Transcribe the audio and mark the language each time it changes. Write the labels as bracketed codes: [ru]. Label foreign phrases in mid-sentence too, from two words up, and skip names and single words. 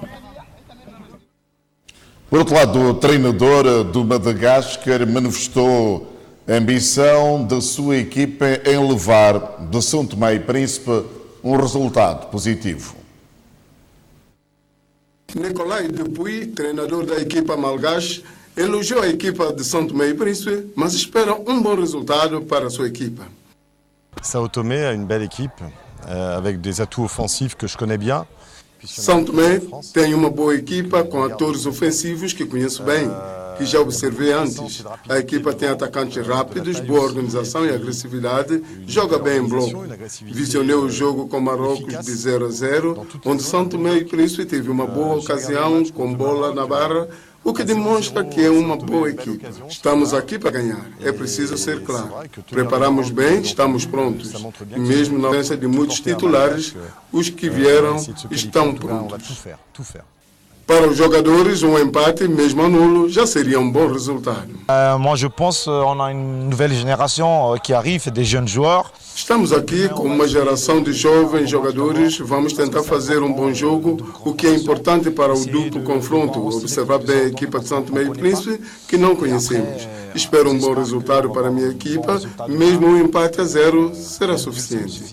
[pt] Por outro lado, o treinador do Madagascar manifestou a ambição da sua equipa em levar de São Tomé e Príncipe um resultado positivo. Nicolai Dupuy, treinador da equipa malgache, elogiou a equipa de São Tomé e Príncipe, mas espera um bom resultado para a sua equipa. [fr] São Tomé a une belle équipe, avec des atouts offensifs que je connais bien. [pt] São Tomé tem uma boa equipa com atores ofensivos que conheço bem, que já observei antes. A equipa tem atacantes rápidos, boa organização e agressividade, joga bem em bloco. Visionei o jogo com Marrocos de 0-0, onde São Tomé e Príncipe teve uma boa ocasião com bola na barra, o que demonstra que é uma boa equipe. Estamos aqui para ganhar, é preciso ser claro. Preparamos bem, estamos prontos. E mesmo na ausência de muitos titulares, os que vieram estão prontos. Para os jogadores, um empate, mesmo nulo, já seria um bom resultado. [fr] Moi, je pense on a une nouvelle génération qui arrive, des jeunes joueurs. [pt] Estamos aqui com uma geração de jovens jogadores. Vamos tentar fazer um bom jogo, o que é importante para o duplo confronto. Observar bem a equipa de São Tomé e Príncipe, que não conhecemos. Espero um bom resultado para a minha equipa, mesmo um empate a 0 será suficiente.